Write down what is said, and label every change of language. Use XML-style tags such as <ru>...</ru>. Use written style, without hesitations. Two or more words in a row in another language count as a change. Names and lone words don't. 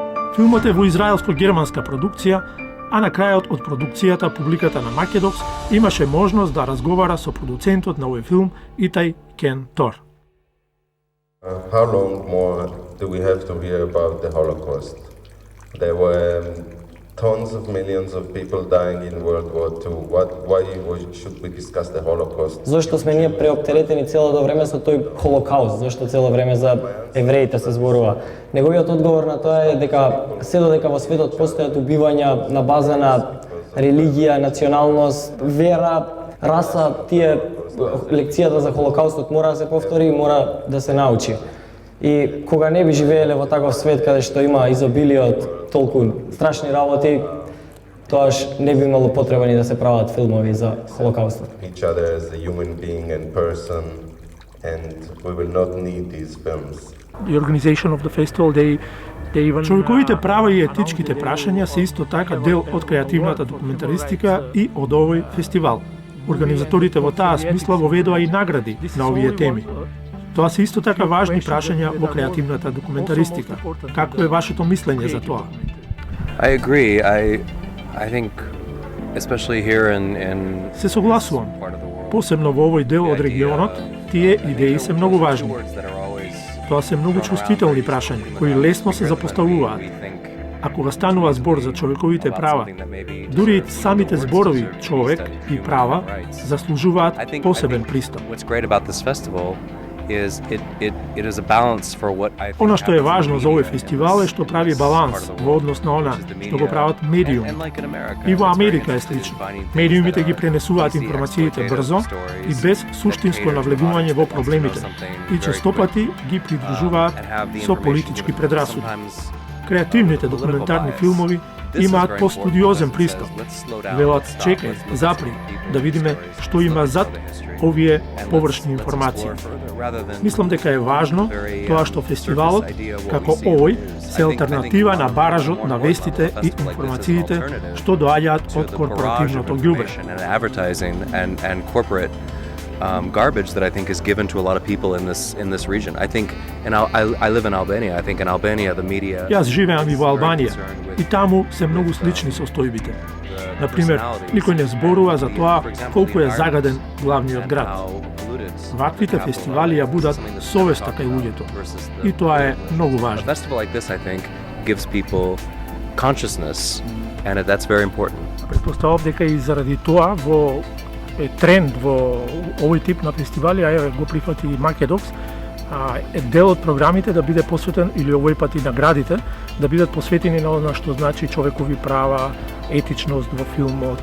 <mk>Филмот е во израелско-германска продукција, а на крајот од продукцијата публиката на Македокс имаше можност да разговара со продуцентот на овој филм Итай Кен Тор.</mk> <en>How long more do we have to hear about the Holocaust? There were tons of millions of people dying in World War II. Why should we discuss the Holocaust?</en> <mk>Зошто сме ние преоптеретени целото време со тој Холокауст? Зошто цело време за евреите се зборува? Неговиот одговор на тоа е дека се додека во светот постојат убивања на база на религија, националност, вера, раса, тие лекцијата за Холокаустот мора да се повтори и мора да се научи. И кога не би живееле во таков свет каде што има изобилие од толку страшни работи, тоаш не би имало потреба ни да се прават филмови за Холокаустот.</mk> <en>Each other as a human being and person, and we will not need these films. The organization of the festival, they even...</en> <mk>Човековите права и етичките прашања се исто така дел од креативната документаристика и од овој фестивал. Организаторите во таа смисла воведоа и награди на овие теми. Тоа се исто така важни прашања во креативната документаристика. Какво е вашето мислење за тоа?</mk> <en>I agree. I think, especially here in</en> <mk>Се согласувам.</mk> <en>part of the world,</en> <mk>Посебно во овој дел од регионот, тие идеи се многу важни.</mk> <en>words that are always</en> <mk>Тоа се многу чувствителни прашања, кои лесно се запоставуваат. А кога станува збор за човековите права, дури и самите зборови човек и права заслужуваат посебен пристап.</mk> <en>What's great about this festival is it is a balance for what I think</en> <mk>Она што е</mk> <en>happens</en> <mk>важно</mk> <en>in</en> <mk>за овој</mk> <en>media</en> <mk>фестивал е</mk> <en>in</en> <mk>што</mk> <en>this</en> <mk>прави</mk> <en>part</en> <mk>баланс</mk> <en>of the</en> <mk>во</mk> <en>world,</en> <mk>однос на она</mk> <en>which is the</en> <mk>што го</mk> <en>media.</en> <mk>прават медиуми.</mk> <en>And like in America,</en> <mk>И во</mk> <en>it's very</en> <mk>Америка е</mk> <en>interesting</en> <mk>слично.</mk> <en>finding things</en> <mk>Медиумите</mk> <en>that</en> <mk>ги</mk> <en>are</en> <mk>пренесуваат</mk> <en>easy</en> <mk>информациите</mk> <en>exploitative</en> <mk>брзо</mk> <en>stories</en> <mk>и без</mk> <en>that</en> <mk>суштинско</mk> <en>cater to</en> <mk>навлегување</mk> <en>audience</en> <mk>во</mk> <en>that wants to know</en> <mk>проблемите</mk> <en>something</en> <mk>и</mk> <en>very</en> <mk>честопати ги</mk> <en>quickly,</en> <mk>придружуваат</mk> <en>and have the</en> <mk>со</mk> <en>information</en> <mk>политички</mk> <en>given.</en> <mk>предрасуди.</mk> <en>Sometimes</en> <mk>Креативните документарни филмови имаат постудиозен пристап. Велат, чекај, запри, да видиме што има зад овие површни информации. Мислам дека е важно тоа што фестивалот, како овој, се алтернатива на баражот на вестите и информациите што доаѓаат од корпоративното ѓубре.</mk> <en>Advertising and corporate garbage that I think is given to a lot of people in this region. I think, and I live in Albania. I think in Albania the media.</en> <mk>Јас живеам и во Албанија и таму се многу слични состојбите. Например, никој не зборува за тоа колку е загаден главниот град. Ваквите фестивали ја будат совеста кај луѓето. И тоа е многу</mk> <en>A</en> <mk>важно.</mk> <en>festival like this, I think, gives people consciousness, and that's very important.</en> <mk>Претпоставам дека и заради тоа во тренд во овој тип на фестивали, а го прифати и Македокс, е дел од програмите да биде посветен, или овој пат и наградите, да бидат посветени на она што значи човекови права, етичност во филмот.</mk>